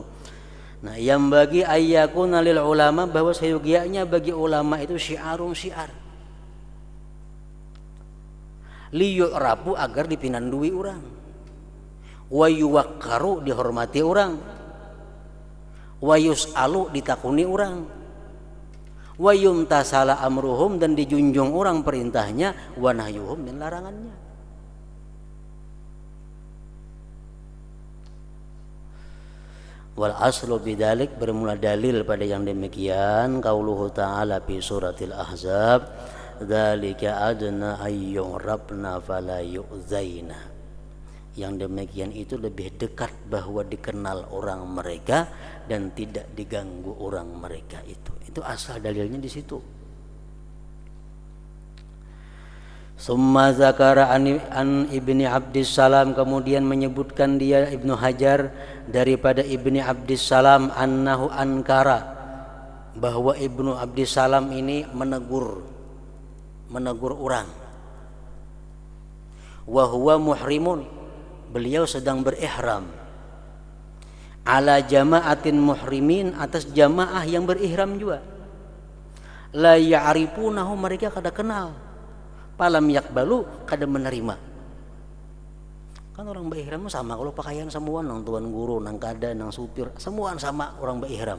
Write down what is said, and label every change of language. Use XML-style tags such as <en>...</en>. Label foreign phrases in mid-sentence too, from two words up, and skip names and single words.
<id>Nah, yang bagi</id> <ar>أن يكون للعلماء,</ar> <id>bahwa sayugianya bagi ulama itu syiarun, syiar.</id> <bjn>Liyu'rafu, agar dipinandui orang.</bjn> <ar>ويوقر,</ar> <id>dihormati orang.</id> <ar>ويسأل,</ar> <bjn>ditakuni orang.</bjn> <ar>ويمتثل أمرهم,</ar> <id>dan dijunjung orang perintahnya.</id> <ar>ونهيهم,</ar> <id>dan larangannya.</id> <ar>والأصل بذلك,</ar> <id>bermula dalil pada yang demikian</id> <ar>قوله تعالى في سورة الأحزاب ذلك أدنى أن يعرفن فلا يؤذين.</ar> <id>Yang demikian itu lebih dekat bahwa dikenal orang mereka dan tidak diganggu orang mereka itu. Itu asal dalilnya di situ.</id> <ar>ثم ذكر عن ابن عبد السلام,</ar> <id>kemudian menyebutkan dia Ibnu Hajar daripada Ibni Abdissalam,</id> <ar>أنه أنكر,</ar> <id>bahwa Ibnu Abdissalam ini menegur orang.</id> <ar>وهو محرم,</ar> <id>beliau sedang berihram.</id> <ar>على جماعة محرمين,</ar> <id>atas jamaah yang berihram juga.</id> <ar>لا يعرفونه,</ar> <bjn>mereka kada kenal.</bjn> <ar>فلم يقبلوا,</ar> <bjn>kada menerima. Kan orang berihram sama, kalau pakaian semua nang tuan guru, nang kada, nang supir, semua sama orang berihram.</bjn>